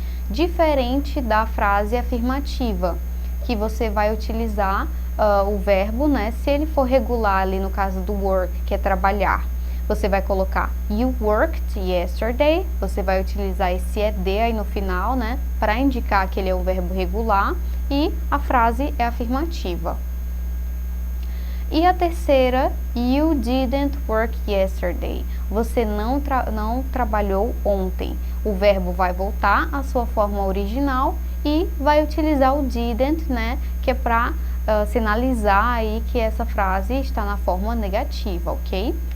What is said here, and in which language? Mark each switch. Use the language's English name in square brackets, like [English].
[Portuguese] Diferente da frase afirmativa, que você vai utilizar o verbo, né? Se ele for regular ali no caso do work, que é trabalhar, você vai colocar [English] you worked yesterday, [Portuguese] você vai utilizar esse ed aí no final, né? Para indicar que ele é o verbo regular e a frase é afirmativa. E a terceira, [English] you didn't work yesterday. [Portuguese] Você não trabalhou ontem. O verbo vai voltar à sua forma original e vai utilizar o didn't, né? Que é para sinalizar aí que essa frase está na forma negativa, ok?